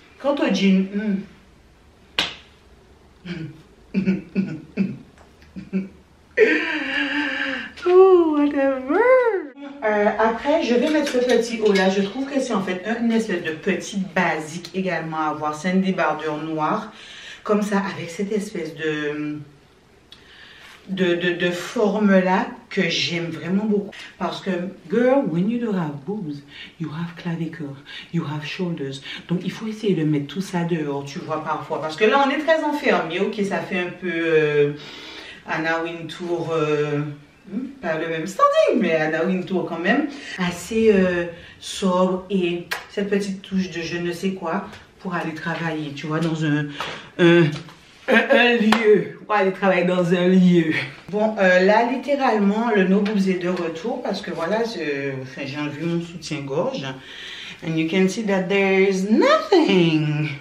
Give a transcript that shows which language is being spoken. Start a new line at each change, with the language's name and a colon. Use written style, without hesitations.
French: Quant au jean,
English: oh, whatever.
French: Après, je vais mettre ce petit haut là. Je trouve que c'est en fait une espèce de petit basique également à avoir. C'est une débardeur noire, comme ça, avec cette espèce de forme là que j'aime vraiment beaucoup. Parce que,
English: girl, when you don't have boobs, you have clavicle, you have shoulders.
French: Donc, il faut essayer de mettre tout ça dehors, tu vois, parfois. Parce que là, on est très enfermé. Ok, ça fait un peu Anna Wintour, pas le même standing, mais Anna Wintour quand même. Assez sobre et cette petite touche de je ne sais quoi pour aller travailler, tu vois, dans un lieu, pour aller travailler dans un lieu. Bon, là, littéralement, le
English: no boobs
French: est de retour parce que voilà, j'ai enlevé mon soutien-gorge.
English: And you can see that there's nothing.